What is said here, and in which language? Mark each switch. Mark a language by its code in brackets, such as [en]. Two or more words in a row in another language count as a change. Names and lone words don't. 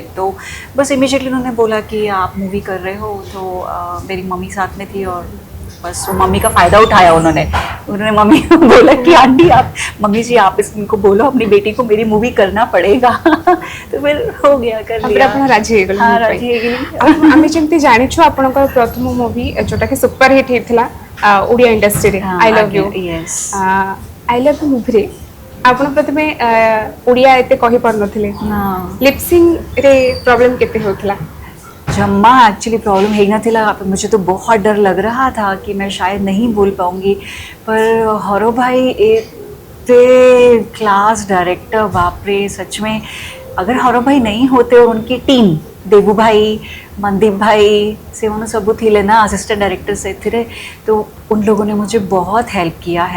[hi] तो बस इमीडिएटली उन्होंने बोला कि आप मूवी कर रहे हो, तो मेरी मम्मी साथ में थी और बस वो मम्मी का फ़ायदा उठाया उन्होंने मम्मी को बोला कि आंटी आप, मम्मी जी आप इनको बोलो अपनी बेटी को मेरी मूवी करना पड़ेगा। तो फिर हो गया, कर लिया। [or] ଆପଣ ରାଜି ହେଇଗଲେ [hi] हाँ [or] movie ପାଇଁ। राजी ହେଇଗଲି। ଆମେ ଯେମିତି ଜାଣିଛୁ ଆପଣଙ୍କର ପ୍ରଥମ ମୁଭି ଯୋଉଟା କି ସୁପର ହିଟ୍ ହେଇଥିଲା ଓଡ଼ିଆ ଇଣ୍ଡଷ୍ଟ୍ରିରେ [hi] हाँ, [or] ଆଇ ଲଭ୍ ୟୁ। yes। ଆଇ ଲଭ୍ ୟୁ ମୁଭିରେ ଆପଣ ପ୍ରଥମେ ଓଡ଼ିଆ ଏତେ କହିପାରୁନଥିଲେ, [hi] हाँ। [or] ଲିପସିଂରେ ପ୍ରୋବ୍ଲେମ କେତେ ହେଉଥିଲା? [hi] जम्मा एक्चुअली प्रॉब्लम है ना थिला, मुझे तो बहुत डर लग रहा था कि मैं शायद नहीं बोल पाऊँगी, पर हरो भाई एक [en] class director, [hi] बाप रे सच में। अगर हरो भाई नहीं होते और उनकी टीम देवू भाई, मनदीप भाई से उन्होंने सब थे ना [en] assistant director [hi] से थे, तो उन लोगों ने मुझे बहुत हेल्प किया है।